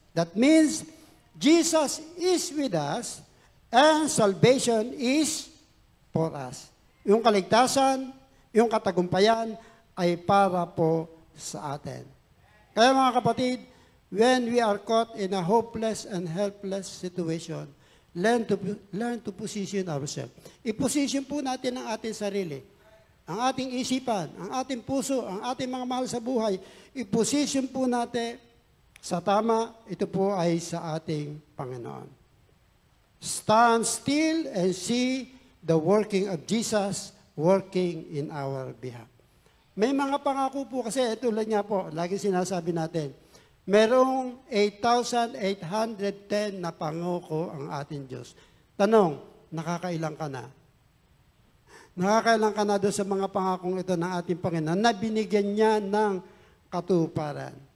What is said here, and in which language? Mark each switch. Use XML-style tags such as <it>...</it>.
<en>That means, Jesus is with us, and salvation is for us.</en> <tl>Yung kaligtasan, yung katagumpayan, ay para po sa atin. Kaya mga kapatid,</tl> <en>when we are caught in a hopeless and helpless situation, learn to position ourselves.</en> <tl>I-position po natin ang ating sarili, ang ating isipan, ang ating puso, ang ating mga mahal sa buhay. I-position po natin sa tama, ito po ay sa ating Panginoon.</tl> <en>Stand still and see the working of Jesus working in our behalf.</en> <tl>May mga pangako po kasi, tulad nga po, lagi sinasabi natin, merong 8,810 na pangako ang ating Diyos. Tanong, nakakailang ka na? Nakakailang ka na doon sa mga pangakong ito ng ating Panginoon na binigyan niya ng katuparan?</tl>